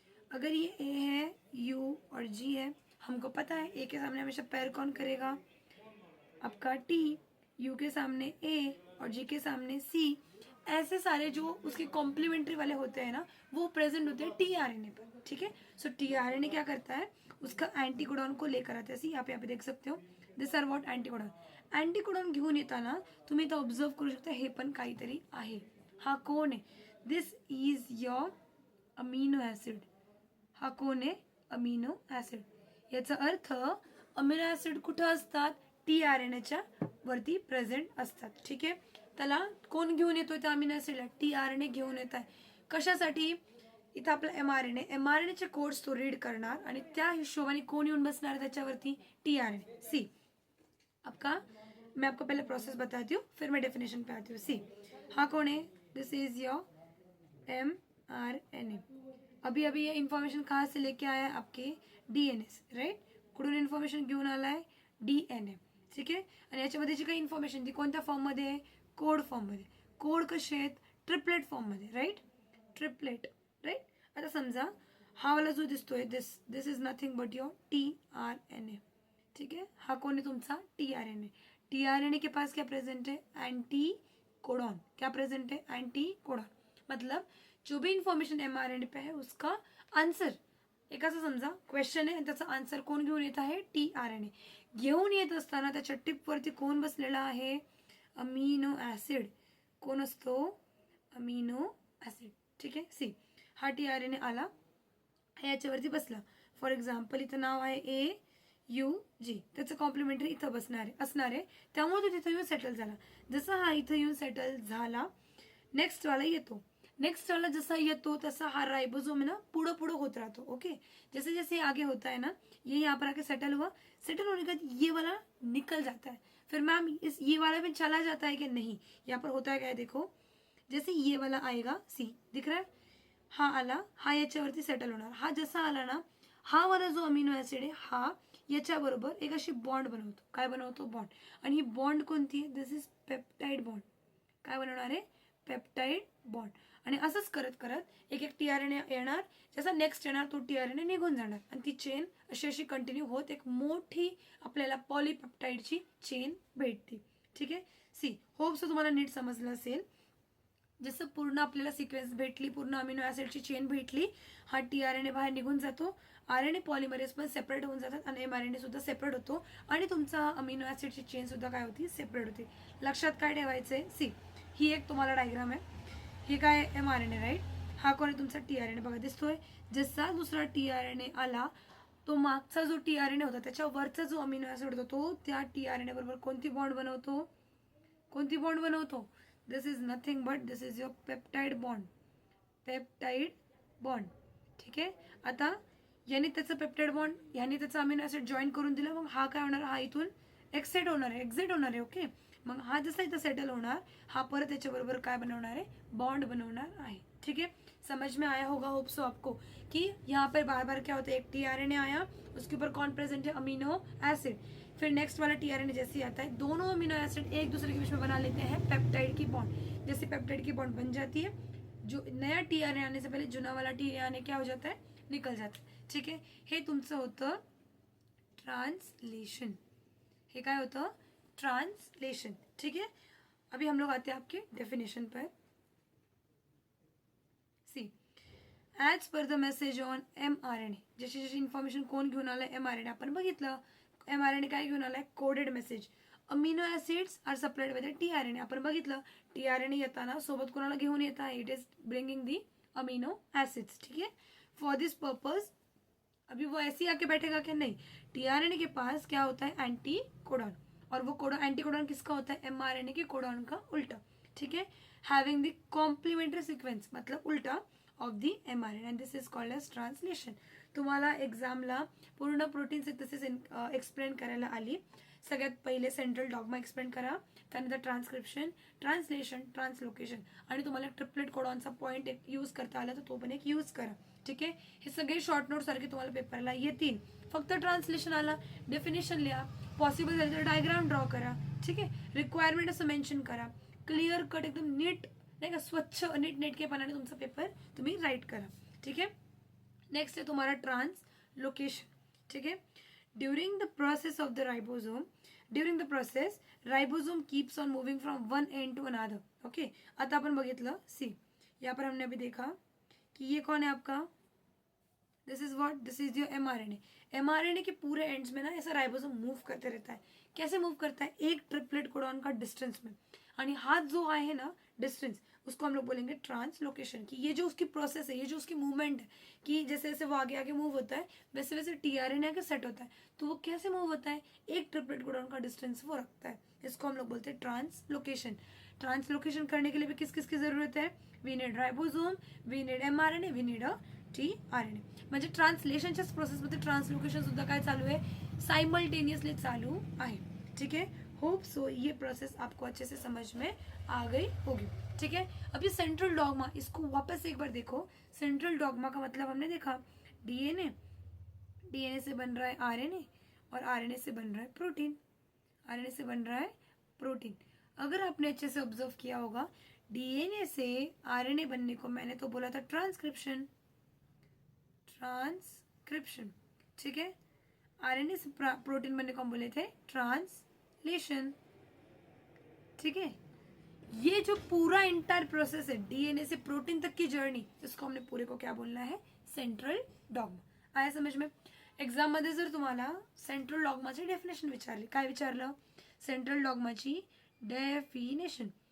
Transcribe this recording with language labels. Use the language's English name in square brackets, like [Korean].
[Hindi] अगर ये ए है, यू और जी है, हमको पता है ए के सामने हमेशा पैर कौन करेगा, आपका टी, यू के सामने ए और जी के सामने सी. ऐसे सारे जो उसके कॉम्प्लीमेंट्री वाले होते हैं ना, वो प्रेजेंट होते हैं टीआरएनए पर, ठीक है. सो टीआरएनए क्या करता है, उसका एंटीकोडॉन को लेकर आता है. सी, आप यहाँ पे देख सकते हो, [English] this are what, [Hindi] anticodon. [Marathi] एंटीकोडॉन घेऊन येताना तुम्ही इथं ऑब्झर्व करू शकता, हे पण काहीतरी आहे. हा कोण आहे, [English] this is your [Marathi] अमिनो ऍसिड. हा कोण आहे, अमिनो ऍसिड. याचा अर्थ अमिनो ऍसिड कुठं असतात, टीआरएनएच्या वरती प्रेझेंट असतात, ठीक आहे. त्याला कोण घेऊन येतोय त्या अमिनो ऍसिडला, टीआरएनए घेऊन येत आहे. कशासाठी, इथं आपला एमआरएनएचे कोड्स तो रीड करणार आणि त्या हिशोबाने कोण येऊन बसणार त्याच्यावरती, टीआरएनए. [Hindi] सी, मैं आपको पहले प्रोसेस बताती हूँ फिर मैं डेफिनेशन पे आती हूँ. सी, हाँ कौन है, [English] this is your [Hindi] एमआरएनए. अभी अभी ये इन्फॉर्मेशन कहाँ से लेके आया है, आपके डीएनए से, राईट. [Marathi] कुठून इन्फॉर्मेशन घेऊन आलाय, डीएनए, ठीक आहे. आणि याच्यामध्ये जी काही इन्फॉर्मेशन ती कोणत्या फॉर्ममध्ये आहे, कोड फॉर्ममध्ये. कोड कसे आहेत, ट्रिपलेट फॉर्ममध्ये, राईट, ट्रिपलेट, राईट. आता समजा हा वाला जो दिसतोय, [English] this is nothing but your [Marathi] tRNA, ठीक है. [Hindi] हा कौन है तुमचा, टीआरएनए. टीआरएनए के पास क्या प्रेजेंट है, एंटीकोडॉन. क्या प्रेजेंट है, एंटीकोडॉन. मतलब जो भी इन्फॉर्मेशन एमआरएनए पे है उसका आन्सर, [Marathi] एक असं समजा क्वेश्चन आहे आणि त्याचा आन्सर कोण घेऊन येत आहे, टीआरएनए. घेऊन येत असताना त्याच्या टिपवरती कोण बसलेला आहे, अमिनो ऍसिड. कोण असतो, अमिनो ऍसिड, ठीक आहे. सी, हा टीआरएनए आला, याच्यावरती बसला. फॉर एक्झाम्पल इथं नाव आहे ए यू जी, त्याचं कॉम्प्लिमेंटरी इथं असणार आहे, त्यामुळे तो तिथं येऊन सेटल झाला. जसा हा इथं येऊन सेटल झाला, नेक्स्ट वाला येतो. नेक्स्ट वाला जसा येतो तसा हा राइबोसोम है ना पुढं पुढं होत रहता. [Hindi] ओके, जैसे जैसे आगे होता है ना, ये यहाँ पर आके सेटल हुआ, सेटल होने के बाद ये वाला निकल जाता है. फिर मैम इस ये वाला भी चला जाता है कि नहीं, यहाँ पर होता है क्या है, देखो जैसे ये वाला आएगा, सी दिख रहा है, [Marathi] हा आला, हा याच्यावरती सेटल होणार. हा जसा आला ना, हा वाला जो अमिनो ऍसिड आहे हा याच्याबरोबर एक अशी बॉन्ड बनवतो. काय बनवतो, बॉन्ड. आणि ही बॉन्ड कोणती आहे, [English] This is peptide bond. [Marathi] काय बनवणार आहे, पेप्टाइड बॉन्ड. आणि असंच करत करत एक एक टीआरएनए येणार, जसा नेक्स्ट येणार तो टीआरएनए निघून जाणार आणि ती चेन अशी अशी कंटिन्यू होत एक मोठी आपल्याला पॉलीपेप्टाइडची चेन भेटते, ठीक आहे. सी, होप सो तुम्हाला नीट समजलं असेल. जसं पूर्ण आपल्याला सिक्वेन्स भेटली, पूर्ण अमिनो ॲसिडची चेन भेटली, हा TRNA बाहेर निघून जातो, RNA पॉलिमरेज पण सेपरेट होऊन जातात आणि mRNA सुद्धा सेपरेट होतो आणि तुमचा अमिनो ॲसिडची चेन सुद्धा काय होती, सेपरेट होती. लक्षात काय ठेवायचंय, सी ही एक तुम्हाला डायग्राम आहे. हे काय mRNA राईट, हा कोण आहे तुमचा TRNA. बघा दिसतोय, जसा दुसरा TRNA आला तो मागचा जो TRNA होता त्याच्यावरचा जो अमिनो ॲसिड होता तो त्या TRNA बरोबर कोणती बॉन्ड बनवतो, कोणती बॉन्ड बनवतो, [English] this is nothing but this is your peptide bond, [Marathi] peptide bond. ठीक आहे. आता याने त्याचं पेप्टाइड बॉन्ड, याने त्याचा अमिनो ॲसिड जॉईन करून दिला, मग हा काय होणार, हा इथून एक्सेट होणार आहे, एक्झिट होणार आहे. ओके, मग हा जसा इथं सेटल होणार, हा परत त्याच्याबरोबर काय बनवणार आहे, बॉन्ड बनवणार आहे. [Hindi] ठीक है, समझ में आया होगा होप सो आपको कि यहाँ पर बार बार क्या होता है, एक TRNA आया, उसके ऊपर कौन प्रेजेंट है, अमीनो एसिड. फिर नेक्स्ट वाला TRNA जैसे ही आता है, दोनों अमीनो एसिड एक दूसरे के बीच में बना लेते हैं पेप्टाइड की बॉन्ड. जैसे पेप्टाइड की बॉन्ड बन जाती है, जो नया TRNA आने से पहले जुना वाला TRNA क्या हो जाता है, निकल जाता है. [Marathi] ठीक आहे, हे तुमचं होतं ट्रांसलेशन. हे काय होतं, ट्रांसलेशन. [Hindi] ठीक है, अभी हम लोग आते हैं आपके डेफिनेशन पर. [Marathi] C [English] as per the message on mRNA, [Marathi] जशी जशी इन्फॉर्मेशन कोण घेऊन आलाय, mRNA. आपण बघितलं mRNA काय घेऊन आलाय, coded message. [English] Amino acids are supplied by the TRNA. [Marathi] आपण बघितलं TRNA येताना सोबत कोणाला घेऊन येत आहे, [English] It is bringing the amino acids. [Hindi] ठीक है, फॉर दिस पर्पज अभी वो ऐसे ही आके बैठेगा कि नहीं, TRNA के पास क्या होता है, एंटी कोडॉन, और वो कोडॉन, एंटी कोडॉन किसका होता है, mRNA के कोडॉन का उल्टा. [English] ठीक है, having the complementary sequence, [Hindi] मतलब उल्टा [English] Of the mRNA, and this is called as translation. [Marathi] तुम्हाला एक्झामला पूर्ण प्रोटीन सिंथेसिस एक्सप्लेन करायला आली. सगळ्यात पहिले सेंट्रल डॉग्मा एक्सप्लेन करा, त्यानंतर ट्रान्सक्रिप्शन, ट्रान्सलेशन, ट्रान्सलोकेशन, आणि तुम्हाला ट्रिपलेट कोडॉनचा पॉईंट एक यूज करता आला तर तो पण एक यूज करा. ठीक आहे, हे सगळे शॉर्ट नोट सारखे तुम्हाला पेपरला येतील. फक्त ट्रान्सलेशन आला, डेफिनेशन लिहा, पॉसिबल झालं तर डायग्राम ड्रॉ करा. ठीक आहे, रिक्वायरमेंट असं मेन्शन करा, क्लिअर कट एकदम नीट, नाही का, स्वच्छ नीट नेटकेपणाने तुमचा पेपर तुम्ही राईट करा. ठीक आहे, नेक्स्ट आहे तुम्हाला ट्रान्सलोकेशन. [English] ठीक आहे, during the process of the ribosome, during the process ribosome keeps on moving from one end to another. [Hindi] Okay, [Marathi] आता अपन बघितलं, [Hindi] सी यहाँ पर हमने अभी देखा कि ये कौन है आपका, [English] This is what, this is your mRNA. [Hindi] mRNA के पूरे एंड्स में ना ऐसा राइबोसोम मूव करते रहता है. कैसे मूव करता है, एक ट्रिपलेट कोडॉन का डिस्टेंस में, आणि हाथ जो है ना डिस्टेंस, उसको हम लोग बोलेंगे ट्रांसलोकेशन. कि ये जो उसकी प्रोसेस है, ये जो उसकी मूवमेंट है, कि जैसे जैसे वो आगे आगे मूव होता है वैसे वैसे TRNA आगे सेट होता है. तो वो कैसे मूव होता है, एक ट्रिपलेट कोडॉन का डिस्टेंस वो रखता है, इसको हम लोग बोलते हैं ट्रांसलोकेशन. ट्रांसलोकेशन करने के लिए भी किस किस की जरूरत है, [English] We need ribosome, we need mRNA, we need TRNA. [Marathi] म्हणजे ट्रान्सलेशनच्याच प्रोसेसमध्ये ट्रान्सलोकेशन सुद्धा काय चालू आहे, साइमल्टेनियसली चालू आहे. [Hindi] ठीक है, होप सो ये प्रोसेस आपको अच्छे से समझ में आ गई होगी. ठीक है, अब ये सेंट्रल डॉग्मा, इसको वापस एक बार देखो. सेंट्रल डॉग्मा का मतलब हमने देखा, DNA, DNA से बन रहा है RNA, और RNA से बन रहा है प्रोटीन, RNA से बन रहा है प्रोटीन. अगर आपने अच्छे से ऑब्जर्व किया होगा, DNA से RNA बनने को मैंने तो बोला था ट्रांसक्रिप्शन, ट्रांसक्रिप्शन. ठीक है, RNA से प्रोटीन बनने को हम बोले थे ट्रांसलेशन. ठीक है, ये जो पूरा इंटायर प्रोसेस है DNA से प्रोटीन तक की जर्नी, इसको हमने पूरे को क्या बोलना है, सेंट्रल डॉग्मा. आया समझ में. [Marathi] एक्झाम मध्ये जर तुम्हाला सेंट्रल डॉग्माची डेफिनेशन विचारली, काय विचारलं, सेंट्रल डॉग्माची डेफिनेशन.